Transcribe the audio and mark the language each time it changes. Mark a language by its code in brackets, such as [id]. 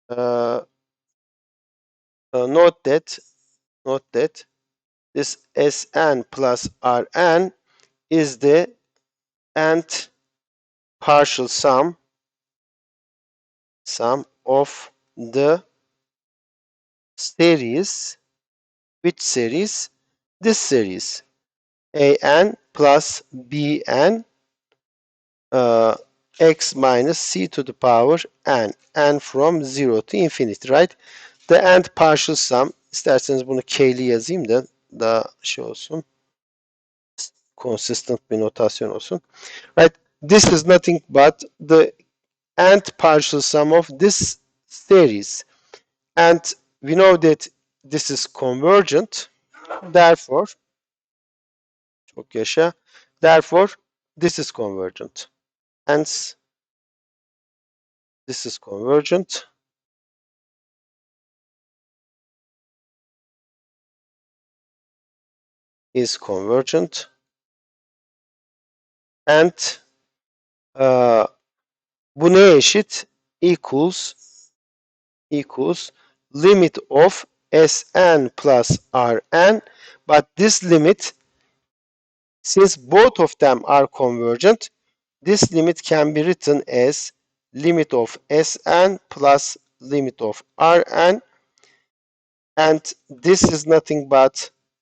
[en] Note that this Sn plus Rn is the nth partial sum of the series. Which series? This series. An plus Bn x minus c to the power n from 0 to infinity, right? The nth partial sum, [tr] isterseniz bunu k'li yazayım da daha şey olsun, consistent bir notasyon olsun, right? [en] This is nothing but the nth partial sum of this series, and we know that this is convergent, therefore [tr] çok yaşa, [en] therefore this is convergent, hence this is convergent. Is convergent, and [tr] bu neye eşit? [en] Equals limit of Sn plus Rn, but this limit, since both of them are convergent, this limit can be written as limit of Sn plus limit of Rn, and this is nothing but